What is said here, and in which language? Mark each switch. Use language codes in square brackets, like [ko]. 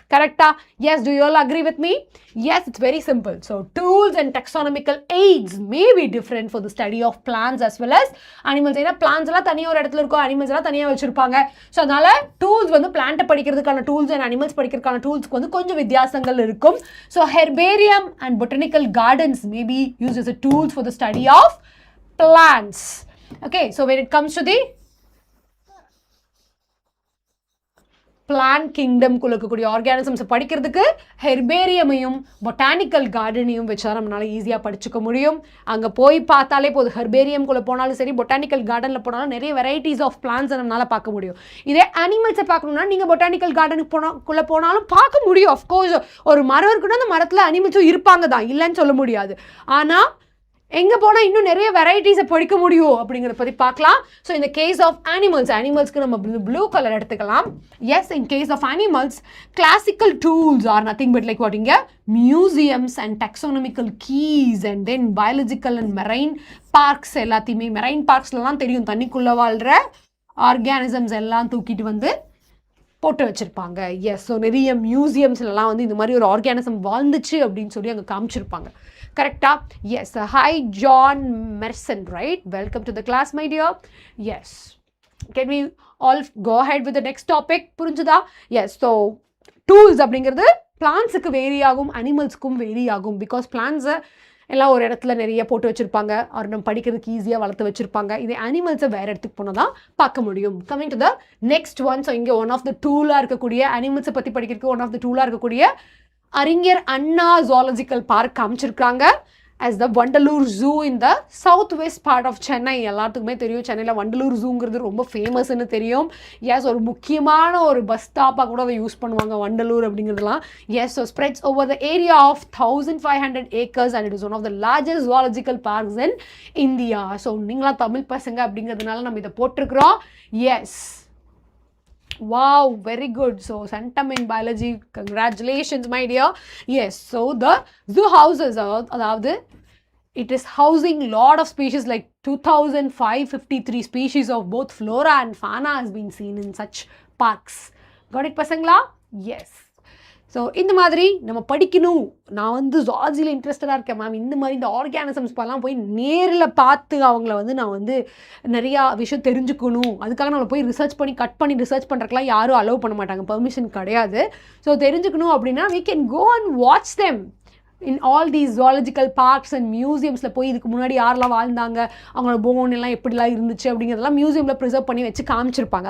[en] கரெக்டா? Yes. Do you all agree with me? Yes, it's very simple. So tools and taxonomical aids may be different for the study of plants as well as animals. [ta] ஏன்னா plans எல்லாம் தனியாக ஒரு இடத்துல இருக்கும், animals எல்லாம் தனியாக வச்சிருப்பாங்க. ஸோ அதனால டூல்ஸ் பிளான்ட்டை படிக்கிறதுக்கான டூல்ஸ் அண்ட் அனிமல்ஸ் படிக்கிறதுக்கான டூல்ஸ்க்கு கொஞ்சம் வித்தியாசங்கள் இருக்கும். [en] So herbarium and botanical gardens may be used as a tools for the study of plants. Okay, so when it comes to the plant kingdom [ta] குள்ள இருக்கக்கூடிய ஆர்கானிசம்ஸ் படிக்கிறதுக்கு ஹெர்பேரியமையும் பொட்டானிக்கல் கார்டனையும் வச்சா நம்மளால ஈஸியாக படிச்சுக்க முடியும். அங்கே போய் பார்த்தாலே போதும், ஹெர்பேரியம் குள்ள போனாலும் சரி, பொட்டானிக்கல் கார்டனில் போனாலும் நிறைய வெரைட்டிஸ் ஆஃப் பிளான்ஸ் நம்மளால பார்க்க முடியும். இதே அனிமல்ஸை பார்க்கணும்னா நீங்கள் பொட்டானிக்கல் கார்டனுக்கு போனாலும் பார்க்க முடியும். அஃப்கோர்ஸ் ஒரு மரம் இருக்குன்னா அந்த மரத்தில் அனிமல்ஸும் இருப்பாங்க தான், இல்லைன்னு சொல்ல முடியாது. ஆனால் எங்கே போனால் இன்னும் நிறைய வெரைட்டிஸை படிக்க முடியும் அப்படிங்கிறத பற்றி பார்க்கலாம். ஸோ இந்த கேஸ் ஆஃப் அனிமல்ஸ்க்கு நம்ம ப்ளூ கலர் எடுத்துக்கலாம். [en] yes, in case of animals classical tools are nothing but like what இங்கே museums and taxonomical keys and then biological and marine parks [ta] எல்லாத்தையுமே, மெரைன் பார்க்ஸ்லாம் தெரியும் தண்ணிக்குள்ளே வாழ்கிற ஆர்கானிசம்ஸ் எல்லாம் தூக்கிட்டு வந்து போட்டு வச்சுருப்பாங்க. எஸ், ஸோ நிறைய மியூசியம்ஸ்லாம் வந்து இந்த மாதிரி ஒரு ஆர்கானிசம் வாழ்ந்துச்சு அப்படின்னு சொல்லி அங்கே காமிச்சிருப்பாங்க. [en] கரெக்டா? Yes. Hi John Merson, right? Welcome to the class, my dear. Yes. Can we all go ahead with the next topic? [ta] புரிஞ்சுதா? Yes. So tools அப்படிங்கிறது பிளான்ஸுக்கு வேரி ஆகும், அனிமல்ஸ்க்கும் வேரி ஆகும். பிகாஸ் பிளான்ஸை எல்லாம் ஒரு இடத்துல நிறைய போட்டு வச்சுருப்பாங்க, அவர் நம்ம படிக்கிறதுக்கு ஈஸியாக வளர்த்து வச்சுருப்பாங்க. இதே அனிமல்ஸை வேறு இடத்துக்கு போனால் தான் பார்க்க முடியும். [en] Coming to the next one. [ta] So இங்கே ஒன் ஆஃப் த டூலாக இருக்கக்கூடிய அனிமல்ஸை பற்றி படிக்கிறதுக்கு ஒன் ஆஃப் த டூலாக இருக்கக்கூடிய அறிஞர் அண்ணா ஜுவாலஜிக்கல் பார்க் காமிச்சிருக்காங்க as the Vandalur zoo [en] in the south west part of [ta] Chennai. எல்லாத்துக்குமே தெரியும் சென்னையில் வண்டலூர் ஜூங்கிறது ரொம்ப ஃபேமஸ்ன்னு தெரியும். எஸ், ஒரு முக்கியமான ஒரு பஸ் ஸ்டாப்பாக கூட அதை யூஸ் பண்ணுவாங்க வண்டலூர் அப்படிங்கிறதுலாம். [en] Yes, so spreads over the area of 1500 acres and it is one of the largest zoological parks in India. [ta] So நீங்களாம் தமிழ் பசங்க அப்படிங்கிறதுனால நம்ம இதை போட்டிருக்கிறோம். [en] Yes, wow, very good. So centum in biology, congratulations my dear. Yes, so the zoo houses அதாவது it is housing lot of species like 2553 species of both flora and fauna has been seen in such parks. Got it பசங்களா? [ta] Yes. So இந்த மாதிரி நம்ம படிக்கணும். நான் வந்து ஜுவாலஜியில் இன்ட்ரெஸ்டடாக இருக்கேன் ma'am, இந்த மாதிரி இந்த ஆர்கானிசம்ஸ் எல்லாம் போய் நேரில் பார்த்து அவங்கள வந்து நான் வந்து நிறையா விஷயம் தெரிஞ்சுக்கணும், அதுக்காக நம்ம போய் ரிசர்ச் பண்ணி கட் பண்ணி ரிசர்ச் பண்ணுறதுக்குலாம் யாரும் அலோவ் பண்ண மாட்டாங்க, பெர்மிஷன் கிடையாது. ஸோ தெரிஞ்சுக்கணும் அப்படின்னா [en] we can go and watch them in all these zoological parks and [ta] museumஸில் போய் இதுக்கு முன்னாடி யாரெல்லாம் வாழ்ந்தாங்க, அவங்களோட போன் எல்லாம் எப்படிலாம் இருந்துச்சு அப்படிங்கிறதெல்லாம் மியூசியமில் ப்ரிசர்வ் பண்ணி வச்சு காமிச்சிருப்பாங்க.